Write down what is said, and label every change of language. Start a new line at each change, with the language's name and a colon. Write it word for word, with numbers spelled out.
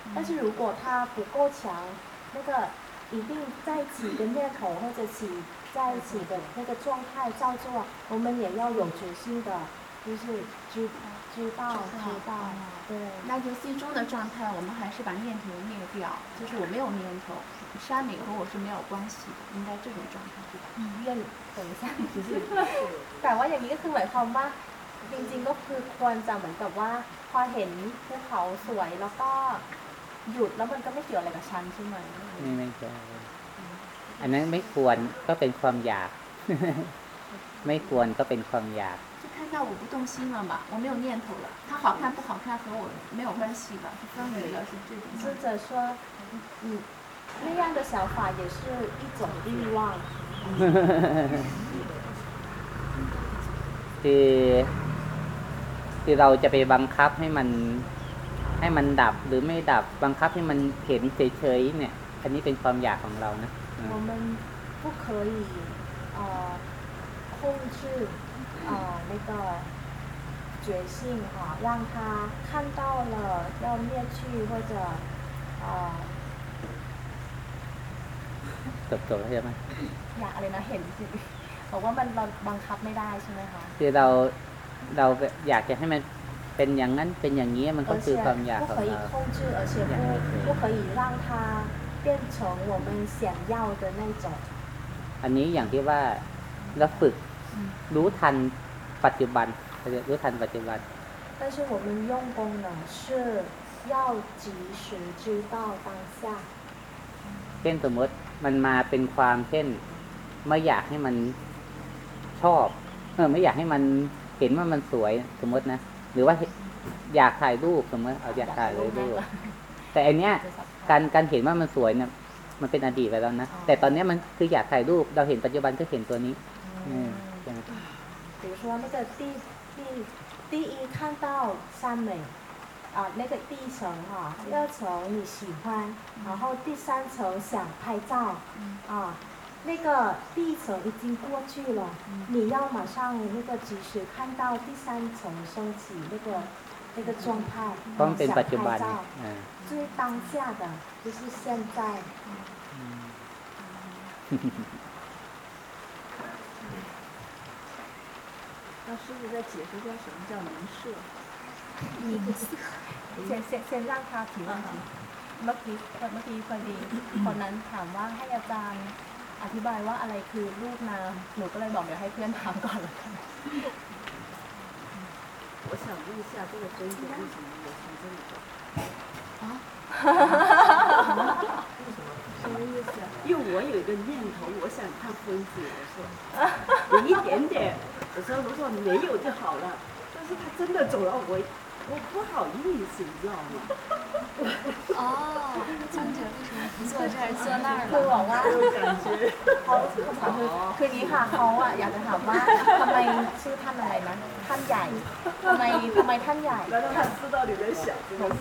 Chinese: 但是如果它不够强，那个一定在起的念头或者起在一起的那个状态照做，我们也要有觉性的，就是知知道知道。对。那就最终的状态，我们还是把念头灭掉，就是我没有念头。山里和我是没有关系的，应该这种状态对吧？嗯，愿等一下。
Thai: แต่ว่าอย่างนี้ก็คือหมายความว่าจริงๆก็คือควรจะเหมือนกับว่าพอเห็นภูเขาสวยแล้วก็หยุดแล้วมันก็ไม่เกี่ยวอะไรกับฉันใช่ไหม ไม่ไม่ใช่อันนั้นไม่ควรก็เป็นความอยากไม่ควรก็เป็นความอยาก
Chinese: 就看到我不动心了嘛，我没有念头了，它好看不好看和我没有关系了，它分离了，是这种。或者说，嗯。那样的想法也是一种欲望。
Thai: คือคือเราจะไปบังคับให้มันให้มันดับหรือไม่ดับบังคับให้มันเห็นเฉยๆเนี่ยอันนี้เป็นความอยากของเรานะ
Chinese: 我们不可以呃控制呃那个决心哈，让它看到了要灭去或者呃
Thai: จบจบแล้วใช่ไหม อยากอะไรนะเห็นบอกว่ามันเราบังคับไม่ได้ใช่ไหมคะ คือเราเราอยากจะให้มันเป็นอย่างนั้นเป็นอย่างนี้มันก็คือความอยากของเรา
Chinese: 不可以控制而且不不可以让它变成我们想要的那种
Thai: อันนี้อย่างที่ว่าเราฝึกรู้ทันปัจจุบันรู้ทันปัจจุบัน
Chinese: 但是我们用功呢是要及时知道当下
Thai: เช่นสมมติมันมาเป็นความเช่นไม่อยากให้มันชอบเออไม่อยากให้มันเห็นว่ามันสวยสมมตินะหรือว่าอยากถ่ายรูปสมมติเอาอยากถ่ายรูปแต่อันเนี้ยการการเห็นว่ามันสวยเนี่ยมันเป็นอดีตไปแล้วนะแต่ตอนนี้มันคืออยากถ่ายรูปเราเห็นปัจจุบันก็เห็นตัวนี้อืมอย่าง
Chinese: 比如说那个第第第一看到山美啊，那个第一层哈、啊，第二层你喜欢，然后第三层想拍照，啊，那个第一层已经过去了，你要马上那个及时看到第三层升起那个那个状态，想拍照，最当下的就是现在。那师傅在解释一下什么叫明舍。你先先先让他提问
Thai: ก่อนเมื่อกี้เมื่อกี้พอดีคนนั้นถามว่าให้อาจารย์อธิบายว่าอะไรคือรูปนามหนูก็เลยบอกเดี๋ยวให้เพื่อนถามก่อนละกัน
Chinese: 我想问一下这个分别为什么有成这么多啊什么意思因为我有一个念头我想看分别我说有一点点我说如果没有就好了是他真的走了，我我不好意思，你知道吗？哦，张姐为什么不坐这儿坐那儿了？
Thai: คือบอกว่า เขา คือนี้ค่ะเขาอ่ะอยากจะถามว่าทำไมชื่อท่านอะไรนะท่านใหญ่ทำไมทำไมท่านใหญ่ แล้วท่าน
Chinese: 知道你在想什么